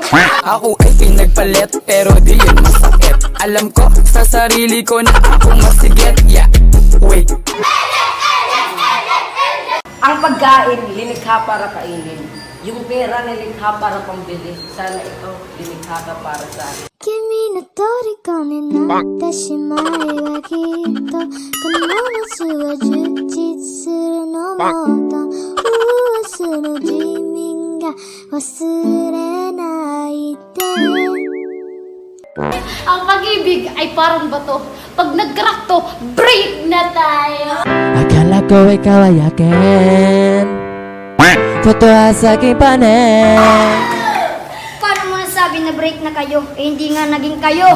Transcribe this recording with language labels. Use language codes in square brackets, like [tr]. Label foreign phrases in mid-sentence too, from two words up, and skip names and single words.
[tl] Ako ay pinagpalit pero di yun masakit. Alam ko sa sarili ko na ako masigit. [en] Yeah, wait. [tl] Ang pagkain, linikha para kainin. Yung pera, nilikha para pambili. Sana ikaw, linikha ka para sa akin. [ja] 君の虜になってしまえばきっとこの夏は充実するのもっとその地味が忘れないで [tl] Ang pag-ibig ay parang bato. Pag nag-crack to, break na tayo. Akala ko ikaw ay akin. Totoo sa aking panin. Paano mo nasabi na break na kayo? Eh hindi nga naging kayo.